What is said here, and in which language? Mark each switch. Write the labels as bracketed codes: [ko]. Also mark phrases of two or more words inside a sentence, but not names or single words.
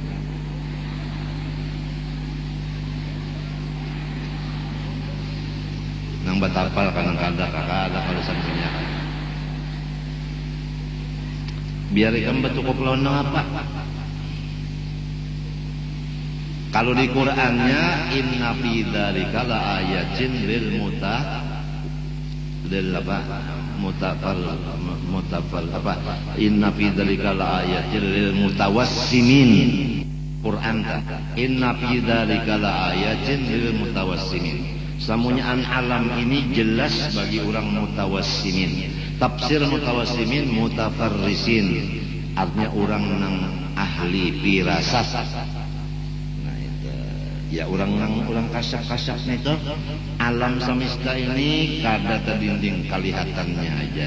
[bjn] Nang batapal kanang kada kalau sampingnya biar ikam betukup lawan apa. Kalau di Qur'annya [ar] إن في ذلك لآيات للمتفل apa إن في ذلك لآيات للمتوسمين [bjn] Quran ta [ar] إن في ذلك لآيات للمتوسمين. [bjn] Samunyaan alam ini jelas bagi orang mutawassimin. Tafsir [ar] متوسمين متفرسين, [bjn] artinya orang nang ahli firasat. Nah itu ya orang kasap-kasap itu alam semesta ini kada terdinding kelihatannya aja.